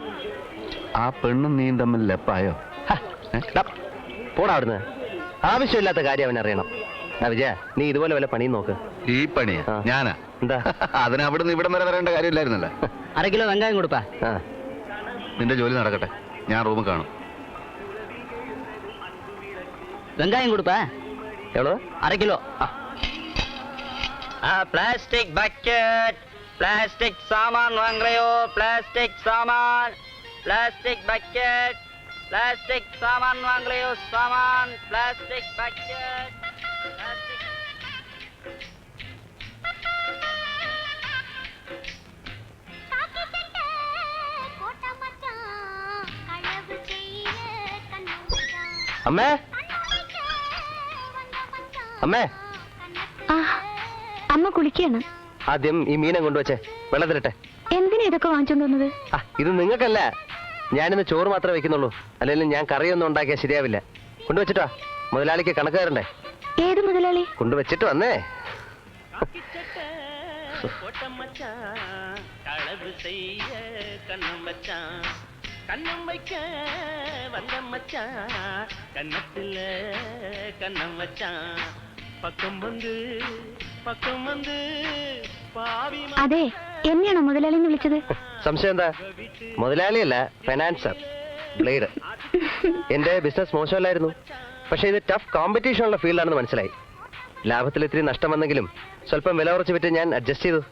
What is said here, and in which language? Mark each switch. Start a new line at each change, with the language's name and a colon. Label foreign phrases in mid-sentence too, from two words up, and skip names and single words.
Malayalam: ആ പെണ്ണും നീയും തമ്മിൽ ലെപ്പായോ? പോടാ അവിടുന്ന്. ആവശ്യമില്ലാത്ത കാര്യം അവനറിയണം. വിജയ നീ ഇതുപോലെ വല്ല പണിയും നോക്ക്. ഈ പണിയാ? ഞാനാ? എന്താ അതിന് അവിടുന്ന് ഇവിടം വരെ വരേണ്ട കാര്യമില്ലായിരുന്നല്ലോ. 1/2 കിലോ വെങ്കായം കൊടുപ്പാ. നിന്റെ ജോലി നടക്കട്ടെ, ഞാൻ റൂമിൽ കാണും.
Tamil: வெங்காயம் கொடுப்பா. எவ்வளோ? 1/2 கிலோ. பிளாஸ்டிக் பக்கெட், பிளாஸ்டிக் சாமான் வாங்குறையோ? பிளாஸ்டிக் சாமான், பிளாஸ்டிக் பக்கெட், பிளாஸ்டிக் சாமான் வாங்குறையோ? சாமான், பிளாஸ்டிக் பக்கெட், பிளாஸ்டிக்.
Malayalam: അമ്മേ അമ്മേ. ആ അമ്മ കുളിക്കാണ്. ആദ്യം ഈ മീനെ കൊണ്ടുവച്ചേ വെള്ളത്തിലിട്ടെ. എന്തിനാ ഇതൊക്കെ വാങ്ങിച്ചോണ്ട് വന്നത്? ഇത് നിങ്ങൾക്കല്ല, ഞാനിന്ന് ചോറ് മാത്രമേ വെക്കുന്നുള്ളൂ. അല്ലെങ്കിൽ ഞാൻ കറിയൊന്നും ഉണ്ടാക്കിയാൽ ശരിയാവില്ല. കൊണ്ടുവച്ചിട്ടോ, മുതലാളിക്ക് കണക്ക് തരണ്ടേ. ഏത് മുതലാളി? കൊണ്ടുവച്ചിട്ട് വന്നേ.
Tamil: கண்ணம் வைக்க வந்த மச்சான், கண்ணத்துல கண்ணம் வச்சான், பக்கம் வந்து പാവി.
Malayalam: അതെ, എന്നെയാണോ മുതലാളി എന്ന് വിളിച്ചത്? സംശയം എന്താ? മുതലാളിയല്ല, ഫൈനാൻസർ ബ്ലേഡ്. എന്റെ ബിസിനസ് മോശമല്ലായിരുന്നു, പക്ഷെ ഇത് ടഫ് കോമ്പറ്റീഷൻ ഉള്ള ഫീൽഡാണെന്ന് മനസ്സിലായി. ലാഭത്തിൽ ഇത്തിരി നഷ്ടം വന്നെങ്കിലും സ്വല്പം വില കുറച്ച് വിറ്റ് ഞാൻ അഡ്ജസ്റ്റ് ചെയ്തു.